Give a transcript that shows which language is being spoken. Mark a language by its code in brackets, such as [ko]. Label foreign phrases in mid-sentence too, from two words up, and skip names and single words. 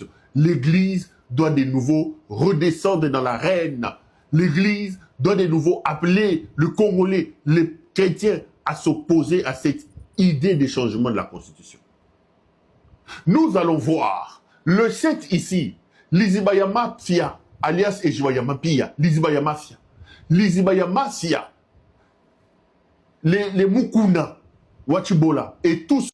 [fr] L'église doit de nouveau redescendre dans l'arène. L'église doit de nouveau appeler le Congolais, les chrétiens à s'opposer à cette idée de changement de la Constitution. Nous allons voir le 7 ici, Lizibayama Fia, alias Ejibayama Pia, Lizibayama Fia. Lizibayama Fia, les Mukuna, Wachibola et tous